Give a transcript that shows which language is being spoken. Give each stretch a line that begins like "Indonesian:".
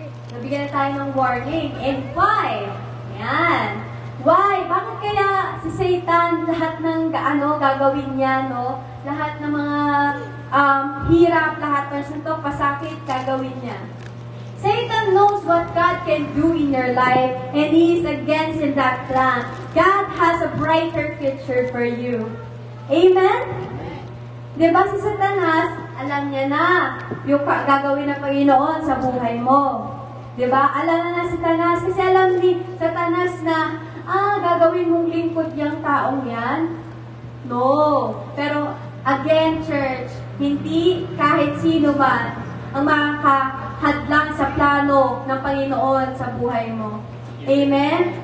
Filipino: Nabigyan na tayo ng warning.
English: And why?
Filipino: Yan. Why? Bakit kaya si Satan lahat ng gagawin niya, no? Lahat ng mga hirap, lahat ng suntok, pasakit, gagawin niya.
English: Satan knows what God can do in your life, and he is against in that plan. God has a brighter future for you. Amen?
Filipino: Diba si Satanas, alam niya na yung gagawin ng Panginoon sa buhay mo. Diba? Alam na Satanas, kasi alam ni Satanas na, gagawin mong lingkod yung taong yan? No. Pero, again, church, hindi kahit sino man ang makakahadlang sa plano ng Panginoon sa buhay mo. Amen?